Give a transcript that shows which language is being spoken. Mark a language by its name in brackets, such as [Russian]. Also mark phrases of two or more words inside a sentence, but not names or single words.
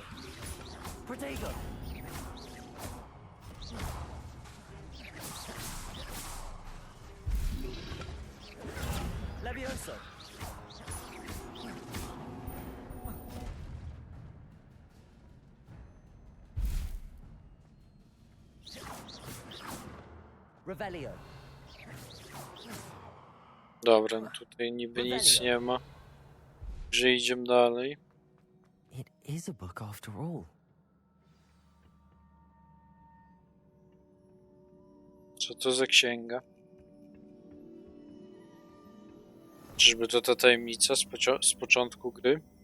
[Latin] Protego. Levioso. Revelio. [Polish] Dobra, no tutaj niby nic nie ma. Że idziemy dalej. [English] It is a book after all. [Polish] Co to za księga? Czyżby to ta tajemnica z początku gry?